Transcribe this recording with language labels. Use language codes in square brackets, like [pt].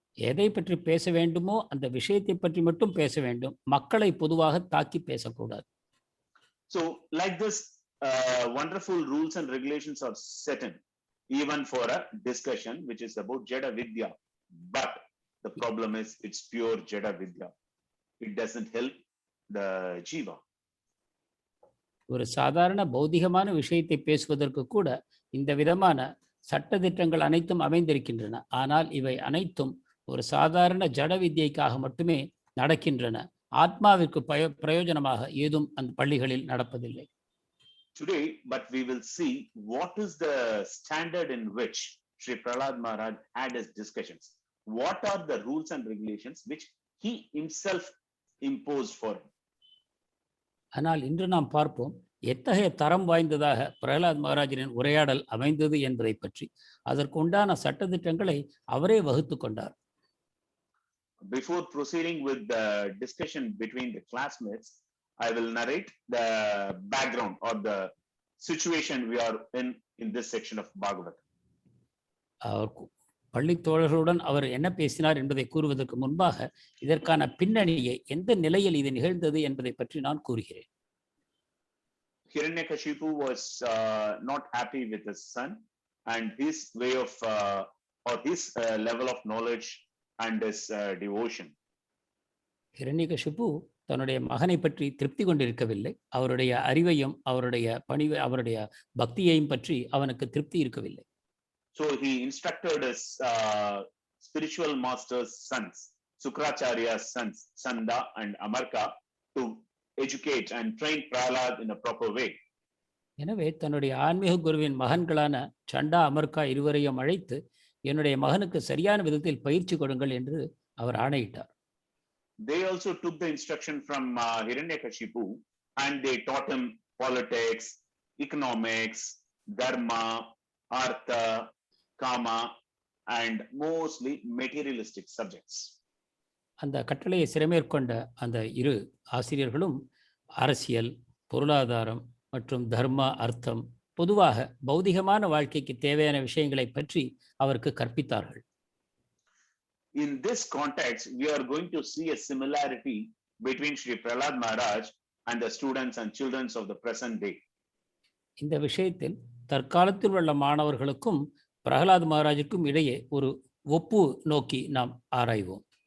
[ta] எதை பற்றி பேச வேண்டுமோ அந்த விஷயத்தை பற்றி மட்டும் பேச வேண்டும். மக்களை பொதுவாக தாக்கி பேசக்கூடாது. [en] So like this, wonderful rules and regulations are set in even for a discussion which is about Jada Vidya. But the problem is it's pure Jada Vidya. It doesn't help the Jiva. [ta] ஒரு சாதாரண பௌதிகமான விஷயத்தை பேசுவதற்கு கூட இந்த விதமான சட்டதிட்டங்கள் அனைத்தும் அமைந்திருக்கின்றன. ஆனால் இவை அனைத்தும் ஒரு சாதாரண ஜட வித்யைக்காக மட்டுமே நடக்கின்றன. ஆத்மாவிற்கு பிரயோஜனமாக ஏதும் அந்த பள்ளிகளில் நடப்பதில்லை. [en] Today, but we will see what is the standard in which Sri Prahlad Maharaj had his discussions. What are the rules and regulations which he himself imposed for him? [ta] ஆனால் இன்று நாம் பார்ப்போம் எத்தகைய தரம் வாய்ந்ததாக பிரகலாத் மகாராஜரின் உரையாடல் அமைந்தது என்பதை பற்றி. அதற்கு உண்டான சட்டதிட்டங்களை அவரே வகுத்து கொண்டார். [en] Before proceeding with the discussion between the classmates, I will narrate the background or the situation we are in this section of Bhagavad. [ta] பள்ளி தோழர்களுடன் அவர் என்ன பேசினார் என்பதை கூறுவதற்கு முன்பாக இதற்கான பின்னணியை, எந்த நிலையில் இது நிகழ்ந்தது என்பதை பற்றி நான் கூறுகிறேன். [en] Hiranyakashipu was not happy with his son and his way of or his level of knowledge and his devotion. [ta] Hiranyakashipu தன்னுடைய மகனை பற்றி திருப்தி கொண்டிருக்கவில்லை. அவருடைய அறிவையும் அவருடைய பணிவை அவருடைய பக்தியையும் பற்றி அவனுக்கு திருப்தி இருக்கவில்லை. [en] So he instructed his spiritual master's sons, Sukracharya's sons, Sanda and Amarka, to educate and train Prahlad in a proper way. [ta] எனவே தன்னுடைய ஆன்மீக குருவின் மகன்களான சண்டா, அமர்கா இருவரையும் அழைத்து என்னுடைய மகனுக்கு சரியான விதத்தில் பயிற்சி கொடுங்கள் என்று அவர் ஆணையிட்டார். [en] They also took the instruction from Hiranyakashipu and they taught him politics, economics, dharma, artha, kama and mostly materialistic subjects. [ta] அந்த கட்டளையை சிறமேற்கொண்ட அந்த இரு ஆசிரியர்களும் அரசியல், பொருளாதாரம் மற்றும் தர்ம, அர்த்தம், பொதுவாக பௌதிகமான வாழ்க்கைக்கு தேவையான விஷயங்களை பற்றி அவருக்கு கற்பித்தார்கள். [en] In this context, we are going to see a similarity between Sri Prahlad Maharaj and the students and children of the present day. [ta] இந்த விஷயத்தில் தற்காலத்தில் உள்ள மாணவர்களுக்கும் பிரகலாத் மகாராஜுக்கும் இடையே ஒரு ஒப்பு நோக்கி நாம் ஆராய்வோம்.